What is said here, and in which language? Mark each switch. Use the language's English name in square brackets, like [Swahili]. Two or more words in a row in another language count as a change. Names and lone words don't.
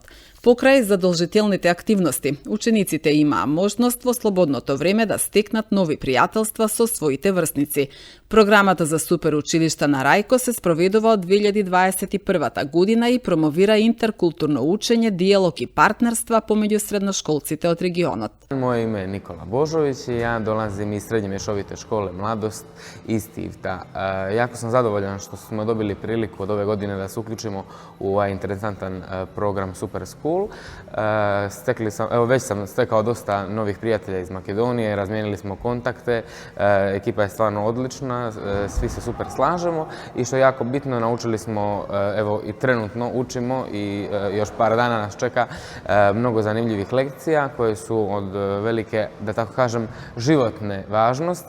[Macedonian] Покрај задолжителните активности, учениците имаа можност во слободното време да стекнат нови пријателства со своите врсници. Програмата за Супер училишта на Рајко се спроведува од 2021 година и промовира интеркултурно учење, диалог и партнерства помеѓу средношколците од регионот. [Serbian] Моje ime je Nikola Božović i ja dolazim iz Srednje mješovite škole Mladost iz Tivta. Jako sam zadovoljan što smo dobili priliku od ove godine da se uključimo u ovaj interesantan program Super School. Već sam stekao dosta novih prijatelja iz Makedonije, razmijenili smo kontakte, ekipa je stvarno odlična, svi se super slažemo i što je jako bitno, naučili smo, evo i trenutno učimo i još par dana nas čeka mnogo zanimljivih lekcija koje su od velike, da tako kažem, životne važnosti.